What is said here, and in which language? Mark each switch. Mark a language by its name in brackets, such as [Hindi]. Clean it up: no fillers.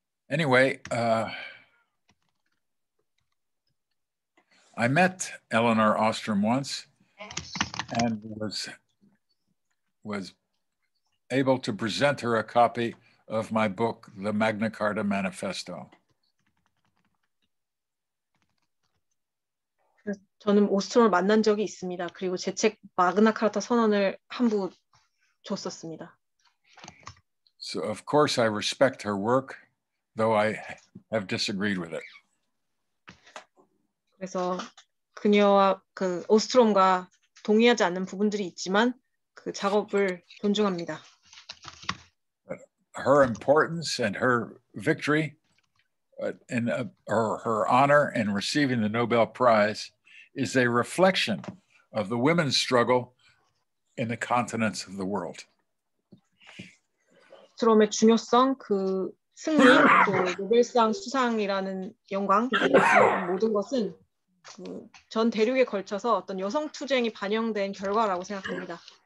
[English] Anyway, I met Eleanor Ostrom once and was able to present her a copy of my book, The Magna Carta Manifesto. [Korean] 저는 오스트롬을 만난 적이 있습니다. 그리고 제 책 마그나카르타 선언을 한 부 줬었습니다. [English] So of course I respect her work, though I have disagreed with it. [Korean] 그래서 그녀와 그 오스트롬과 동의하지 않는 부분들이 있지만 그 작업을 존중합니다. [English] Her importance and her victory in her honor in receiving the Nobel Prize is a reflection of the women's struggle in the continents of the world. [Korean] 오스트롬의 중요성, 그 승리, 또 노벨상 수상이라는 영광, 모든 것은 그 전 대륙에 걸쳐서 어떤 여성 투쟁이 반영된 결과라고 생각합니다.